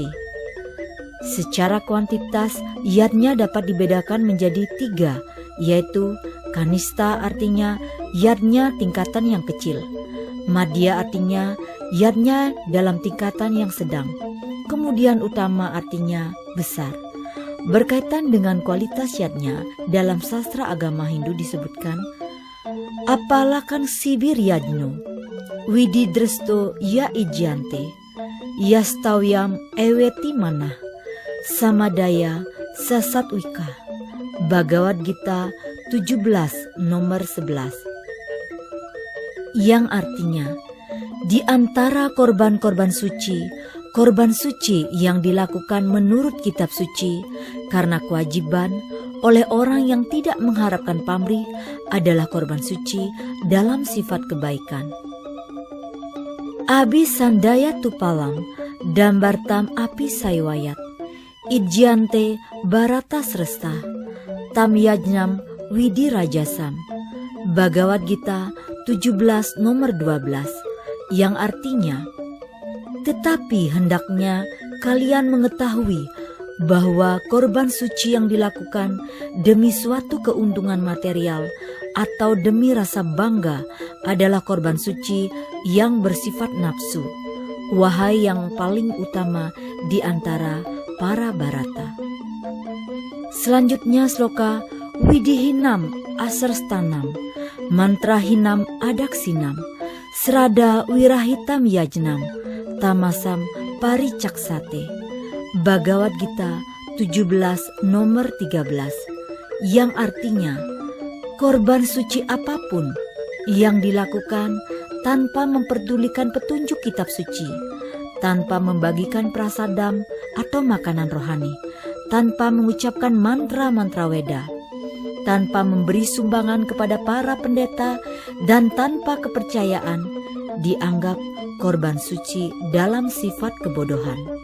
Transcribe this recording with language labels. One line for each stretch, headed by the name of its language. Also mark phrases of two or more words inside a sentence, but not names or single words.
Indonesian: Secara kuantitas, yadnya dapat dibedakan menjadi 3, yaitu kanista artinya yadnya tingkatan yang kecil, madya artinya yadnya dalam tingkatan yang sedang, kemudian utama artinya besar. Berkaitan dengan kualitas yadnya, dalam sastra agama Hindu disebutkan,
Sanskrit: apalakan sibir yadno, wididresto ya ijante, yastawyam eweti manah, samadaya sasatwika.
Indonesian: Bhagavad Gita 17 nomor 11. Yang artinya, di antara korban-korban suci yang dilakukan menurut kitab suci karena kewajiban oleh orang yang tidak mengharapkan pamrih adalah korban suci dalam sifat kebaikan.
Sanskrit: Abi sandaya tupalam dambartam api saiwayat idjante barata sresta tam yajnam widi rajasam.
Indonesian: Bhagavad Gita 17 nomor 12, yang artinya, tetapi hendaknya kalian mengetahui bahwa korban suci yang dilakukan demi suatu keuntungan material atau demi rasa bangga adalah korban suci yang bersifat nafsu, wahai yang paling utama di antara para barata. Selanjutnya sloka
Sanskrit: Widihinam Asarstanam Mantrahinam Adaksinam Srada Wirahitam Yajnam Tamasam Paricaksate.
Indonesian: Bhagavad Gita 17 nomor 13, yang artinya korban suci apapun yang dilakukan tanpa memperdulikan petunjuk kitab suci, tanpa membagikan prasadam atau makanan rohani, tanpa mengucapkan mantra-mantra Weda, tanpa memberi sumbangan kepada para pendeta, dan tanpa kepercayaan, dianggap korban suci dalam sifat kebodohan.